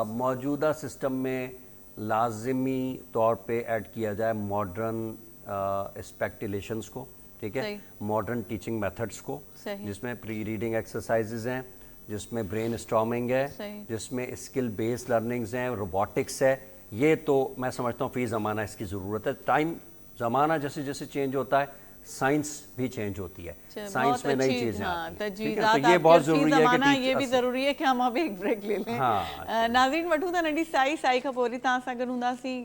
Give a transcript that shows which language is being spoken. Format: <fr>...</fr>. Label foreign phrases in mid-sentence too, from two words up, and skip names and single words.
<ur>موجودہ سسٹم میں لازمی طور پہ ایڈ کیا جائے</ur> <en>modern specializations</en> <ur>کو، ٹھیک ہے،</ur> <en>modern teaching methods</en> <ur>کو، جس میں</ur> <en>pre-reading exercises</en> <ur>ہیں، جس میں</ur> <en>brainstorming</en> <ur>ہے، جس میں</ur> <en>skill based learnings</en> <ur>ہیں، روبوٹکس ہے. یہ تو میں سمجھتا ہوں فی زمانہ اس کی ضرورت ہے. ٹائم زمانہ جیسے جیسے چینج ہوتا ہے سائنس بھی چینج ہوتی ہے، سائنس میں نئی چیزیں آتی ہیں. تو یہ بہت ضروری ہے کہ یہ بھی ضروری ہے کہ ہم اب ایک بریک لے لیں.</ur> <sd>ناظرین وٹھوں था नंढी साई खां पोइ वरी तव्हां सां गॾु हूंदासीं.</sd>